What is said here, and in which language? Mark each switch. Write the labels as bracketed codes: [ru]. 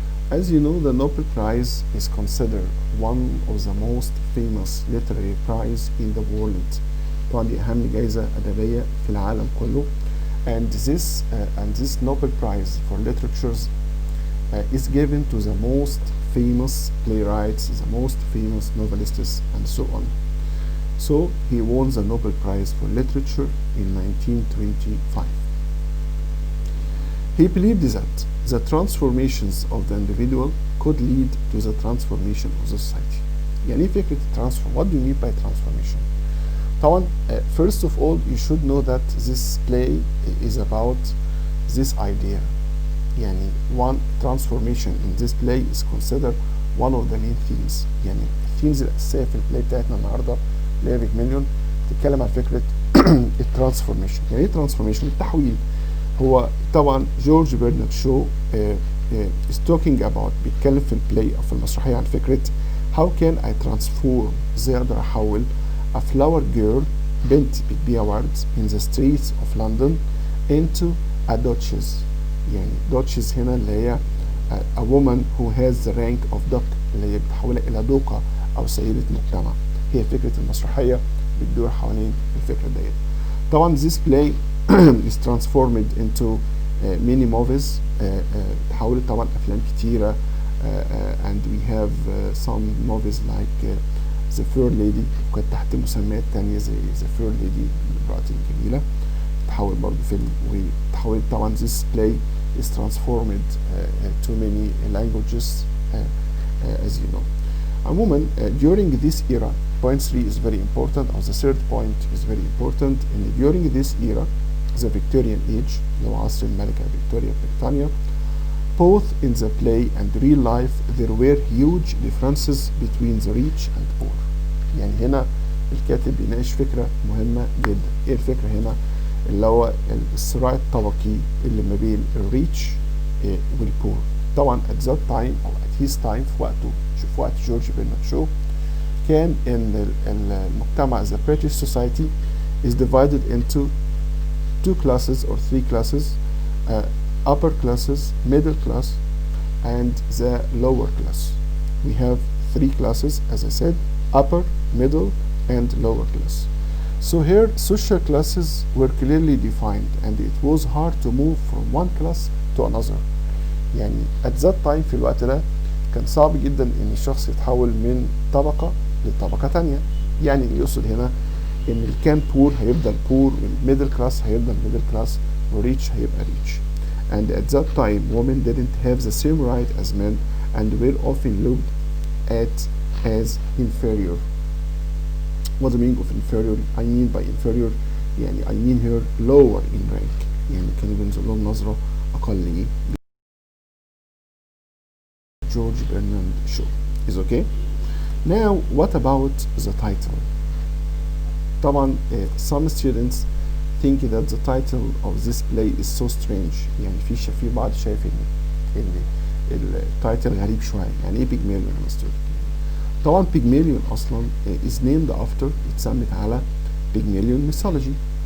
[en] As you know, the Nobel Prize is considered one of the most famous literary prize in the world. [ar] طبعا دي أهم جائزة أدبية في العالم كله. [en] And this Nobel Prize for literatures is given to the most famous playwrights, the most famous novelists, and so on. So he won the Nobel Prize for Literature in 1925. He believed that the transformations of the individual could lead to the transformation of the society. [ar] يعني ايه فكرة transform? [en] What do you mean by transformation? [ar] طبعا [en] first of all you should know that this play is about this idea. [ar] يعني [en] one transformation in this play is considered one of the main themes. [ar] يعني الثيمز الأساسية في البلاي بتاعتنا النهارده اللي هي بيجماليون تتكلم عن فكرة الترانسفورميشن. يعني ايه ترانسفورميشن؟ التحويل. هو طبعا جورج برنارد شو [en] is talking about [ar] بيتكلم في البلاي أو في المسرحية عن فكرة [en] how can I transform، [ar] ازاي اقدر احول [en] a flower girl [ar] بنت بتبيع ورد [en] in the streets of London into a duchess. [ar] يعني duchess هنا اللي هي [en] a woman who has the rank of duke، [ar] اللي هي بتحولها إلى دوقة أو سيدة مجتمع. هي فكرة المسرحية بتدور حوالين الفكرة ديت. طبعا [en] this play is transformed into many movies. [ar] تحولت طبعا أفلام كتيرة [en] and we have some movies like The Fair Lady، [ar] وكانت تحت مسميات تانية زي The Fair Lady المرأة الجميلة، تحول برضه فيلم. وتحولت طبعا [en] this play is transformed to many languages as you know. [ar] عموما [en] during this era, point 3 is very important, or the third point is very important. And during this era, the Victorian age، [ar] اللي هو عصر الملكة فيكتوريا بريطانيا، [en] both in the play and real life there were huge differences between the rich and poor. [ar] يعني هنا الكاتب بيناقش فكرة مهمة جدا. ايه الفكرة هنا؟ اللي هو الصراع الطبقي اللي ما بين الريتش والبور. طبعا [en] at that time [ar] او [en] at his time [ar] في وقت جورج برنارد شو كان ان المجتمع [en] the British society is divided into 2 classes or 3 classes, upper classes, middle class, and the lower class. We have 3 classes, as I said, upper, middle, and lower class. So here social classes were clearly defined and it was hard to move from one class to another. [ar] يعني [en] at that time [ar] في الوقت ده كان صعب جدا ان الشخص يتحول من طبقة لطبقة تانية. يعني اللي يقصد هنا ان اللي كان poor هيفضل poor، والميدل كلاس هيفضل ميدل كلاس، والريتش هيبقى ريتش. [en] And at that time women didn't have the same right as men and were often looked at as inferior. What the meaning of inferior? I mean by inferior [ar] يعني [en] I mean here lower in rank. [ar] يعني كانوا بينزل لهم نظرة أقل إيه. [en] George Bernard Shaw is okay. Now what about the title? [ar] طبعا [en] some students think that the title of this play is so strange. [ar] يعني في بعض شايف ان التايتل غريب شويه. يعني ايه بيجماليون يا مستر؟ طبعا بيجماليون اصلا [en] is named after، [ar] اتسمت على بيجماليون mythology.